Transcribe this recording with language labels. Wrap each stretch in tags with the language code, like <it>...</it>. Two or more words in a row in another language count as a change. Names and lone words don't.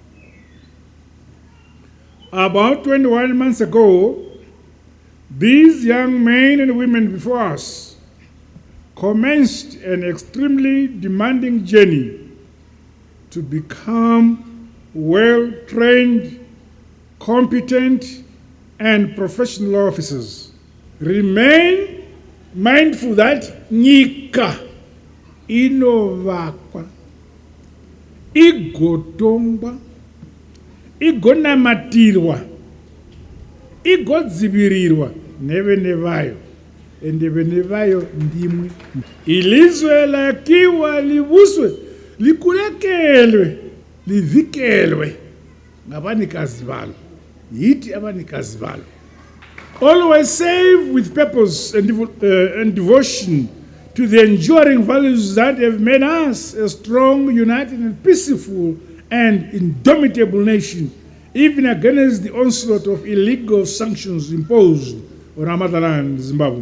<en>About 21 months ago, these young men and women before us commenced an extremely demanding journey to become well-trained, competent, and professional officers. Remain mindful that</en> <sn>nyika inovakwa, igotongwa, igonamatirwa, igodzivirirwa nevene vayo, ende vene vayo ndimwe.</sn> <nd>Ilizwe lakiwa livuswe, likulekelwe, livikelwe ngabanikazi balo, yiti abanikazi balo.</nd> <en>Always save with purpose and devotion to the enduring values that have made us a strong, united, and peaceful and indomitable nation, even against the onslaught of illegal sanctions imposed on our motherland, Zimbabwe.</en>